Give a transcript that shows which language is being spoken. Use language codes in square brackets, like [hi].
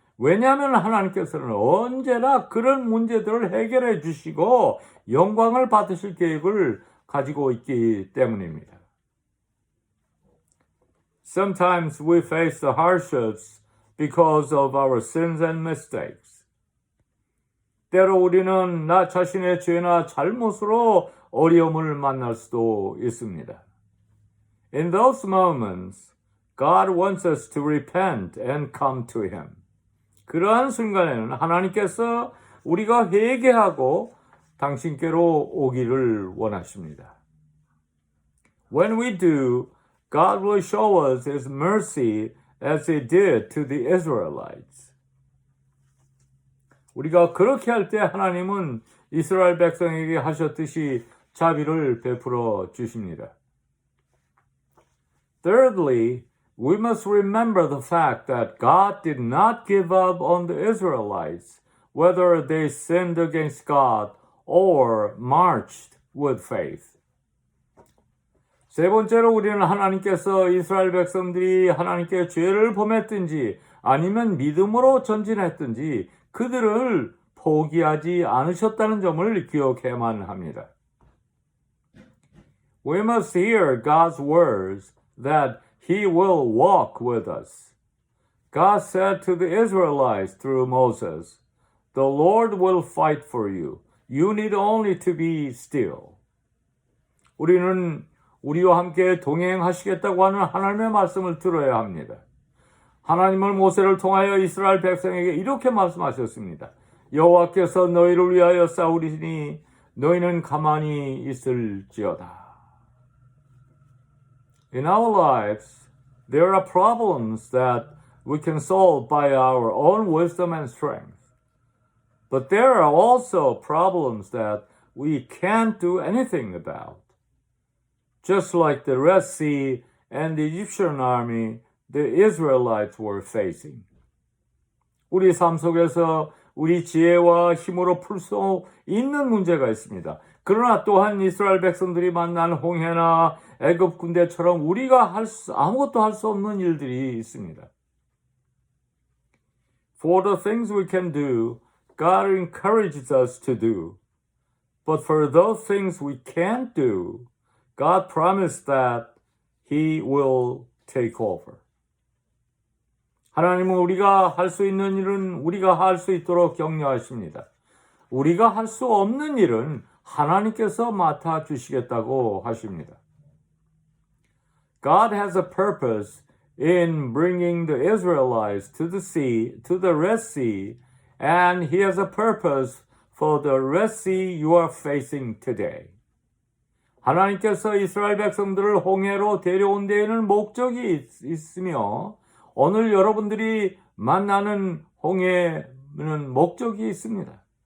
[ko] 왜냐하면 하나님께서는 언제나 그런 문제들을 해결해 주시고 영광을 받으실 계획을 가지고 있기 때문입니다. [en] Sometimes we face the hardships because of our sins and mistakes. [ko] 때로 우리는 나 자신의 죄나 잘못으로 어려움을 만날 수도 있습니다. [en] In those moments, God wants us to repent and come to Him. [ko] 그러한 순간에는 하나님께서 우리가 회개하고 당신께로 오기를 원하십니다. [en] When we do, God will show us His mercy as He did to the Israelites. [ko] 우리가 그렇게 할 때 하나님은 이스라엘 백성에게 하셨듯이 자비를 베풀어 주십니다. [en] Thirdly, we must remember the fact that God did not give up on the Israelites, whether they sinned against God or marched with faith. [ko] 세 번째로 우리는 하나님께서 이스라엘 백성들이 하나님께 죄를 범했든지 아니면 믿음으로 전진했든지 그들을 포기하지 않으셨다는 점을 기억해야만 합니다. [en] We must hear God's words that He will walk with us. God said to the Israelites through Moses, "The Lord will fight for you. You need only to be still." [ko] 우리는 우리와 함께 동행하시겠다고 하는 하나님의 말씀을 들어야 합니다. 하나님은 모세를 통하여 이스라엘 백성에게 이렇게 말씀하셨습니다. 여호와께서 너희를 위하여 싸우리니 너희는 가만히 있을지어다. [en] In our lives, there are problems that we can solve by our own wisdom and strength. But there are also problems that we can't do anything about. Just like the Red Sea and the Egyptian army the Israelites were facing. [ko] 우리 삶 속에서 우리 지혜와 힘으로 풀 수 있는 문제가 있습니다. 그러나 또한 이스라엘 백성들이 만난 홍해나 애굽 군대처럼 우리가 아무것도 할 수 없는 일들이 있습니다. [en] For the things we can do, God encourages us to do. But for those things we can't do, God promised that He will take over. [ko] 하나님은 우리가 할 수 있는 일은 우리가 할 수 있도록 격려하십니다. 우리가 할 수 없는 일은 하나님께서 맡아주시겠다고 하십니다. [en] God has a purpose in bringing the Israelites to the Red Sea, and He has a purpose for the Red Sea you are facing today. [ko] 하나님께서 이스라엘 백성들을 홍해로 데려온 데에는 목적이 있으며 오늘 여러분들이 만나는 홍해는 목적이 있습니다.